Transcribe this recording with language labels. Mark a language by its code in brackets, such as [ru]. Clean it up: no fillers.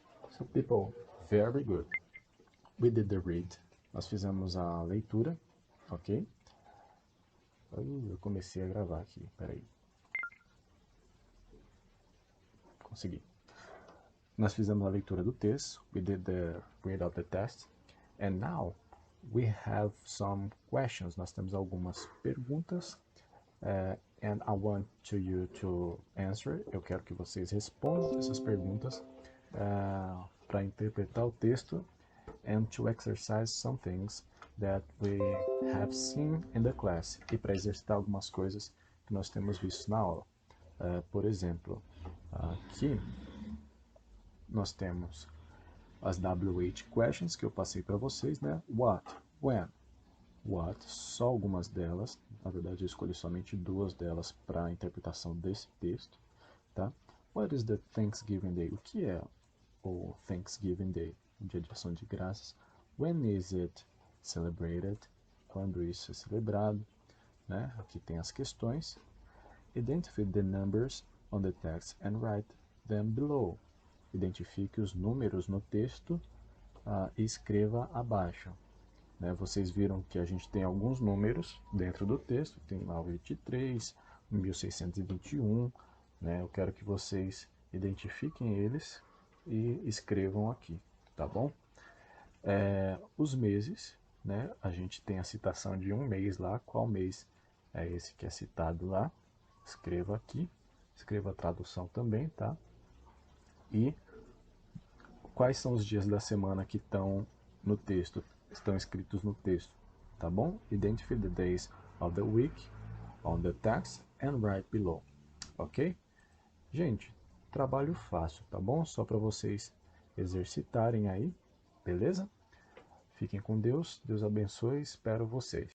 [en] So people, very good. We did the read. [pt] Nós fizemos a leitura, ok? Eu comecei a gravar aqui, peraí. Consegui. Nós fizemos a leitura do texto. [en] We did the read of the text. And now we have some questions. [pt] Nós temos algumas perguntas. [en] And I want you to answer. [pt] Eu quero que vocês respondam essas perguntas para interpretar o texto [en] and to exercise some things that we have seen in the class, [pt] e para exercitar algumas coisas que nós temos visto na aula. Por exemplo, aqui nós temos as WH questions que eu passei para vocês, né? What, when, what, só algumas delas, na verdade eu escolhi somente duas delas para a interpretação desse texto, tá? [en] What is the Thanksgiving Day? [pt] O que é o Thanksgiving Day? O Dia de Ação de Graças. [en] When is it celebrated? [pt] Quando isso é celebrado? Né? Aqui tem as questões. [en] Identify the numbers on the text and write them below. [pt] Identifique os números no texto e escreva abaixo. Né? Vocês viram que a gente tem alguns números dentro do texto. Tem lá o 23, 1621. Né? Eu quero que vocês identifiquem eles e escrevam aqui, tá bom? Os meses, né? A gente tem a citação de um mês lá. Qual mês é esse que é citado lá? Escreva aqui, escreva a tradução também, tá? E quais são os dias da semana que estão no texto, estão escritos no texto, tá bom? [en] Identify the days of the week on the text and write below, ok? [pt] Gente, trabalho fácil, tá bom? Só para vocês exercitarem aí, beleza? Fiquem com Deus, Deus abençoe, espero vocês.